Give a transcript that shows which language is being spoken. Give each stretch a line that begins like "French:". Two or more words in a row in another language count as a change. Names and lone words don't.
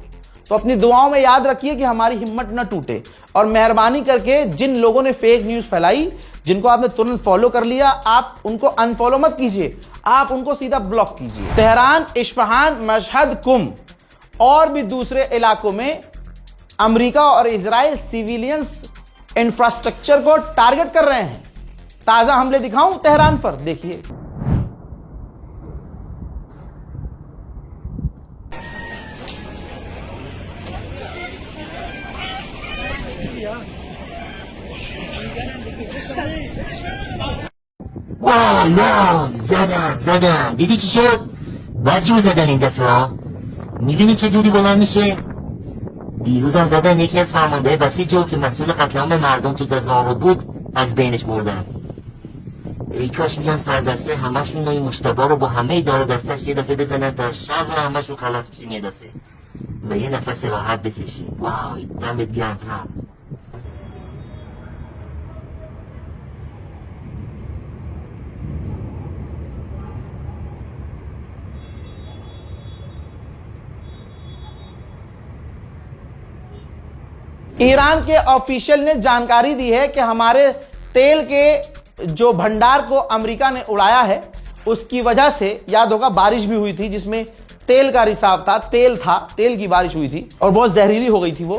Hindi: तो अपनी दुआओं में याद रखिए कि हमारी हिम्मत न टूटे, और मेहरबानी करके जिन लोगों ने
English: fake news
Hindi: फैलाई, जिनको आपने तुरंत फॉलो कर लिया, आप उनको अनफॉलो मत कीजिए, आप उनको सीधा ब्लॉक कीजिए। तेहरान, इस्फहान, मशहद, कुम और भी दूसरे इलाकों में अमेरिका और इजराइल
English: civilians infrastructure
Hindi: को टारगेट कर रहे हैं। ताजा हमले दिखाऊं तेहरान पर, देखिए।
Persian: واو زدن دیدی چی شد؟ بدجور زدن این دفعه. میبینی چه دودی بلند میشه؟ دیروزم زدن یکی از فرمانده بسیج که مسئول قتل عام مردم تو زاهد بود از بینش بردن. ای کاش میگن سردسته همشون این مشتبه رو با همه دار دستش یه دفعه بزنن تا شر همشون خلاص بشیم یه دفعه و یه نفس راحت بکشیم. وای دمت گرم ترامپ.
Hindi: ईरान के ऑफिशियल ने जानकारी दी है कि हमारे तेल के जो भंडार को अमेरिका ने उड़ाया है, उसकी वजह से, याद होगा बारिश भी हुई थी जिसमें तेल का रिसाव था, तेल की बारिश हुई थी और बहुत जहरीली हो गई थी वो।